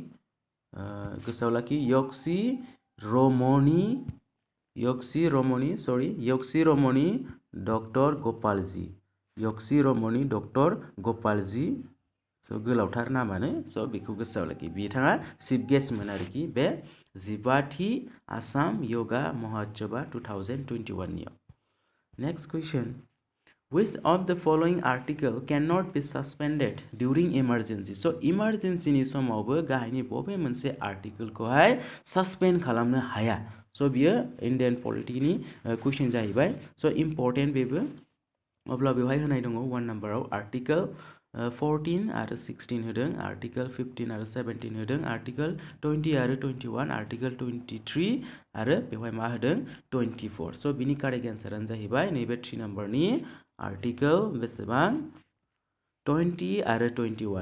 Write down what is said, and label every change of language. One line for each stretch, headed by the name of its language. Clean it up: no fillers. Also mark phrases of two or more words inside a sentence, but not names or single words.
Bodo: गोसोआव लाखि यक्सी रमनी डक्टर गपालजी यक्सी रमनी डक्टर गपालजी स' गोलावथार नामानो स' बेखौ गोसोआव लाखि बिथाङा
English: chief guest
Bodo: आरोखि बे 15थि आसाम योगा महोत्सवा 2021 नियाव
English: Next question. Which of the following article cannot be suspended during emergency? So emergency
Bodo: ni समावबो गाहायनि बबे मोनसे आर्टिकल कोहाय suspend खालामनो हाया. So बियो
English: Indian polity
Bodo: नि question जाहैबाय.
English: So important बेबो.
Bodo: अब्ला बेवहाय होनाय दङ 1 नम्बराव आर्टिकल 14 आरो 16 होदों, आर्टिकल 15 आरो 17 होदों, आर्टिकल 20 आरो 21, आर्टिकल 23 आरो बेवहाय मा होदों 24. सो बिनि
English: correct answer
Bodo: जाहैबाय नैबे 3 नम्बरनि आर्टिकल बेसेबां 20 आरो 21.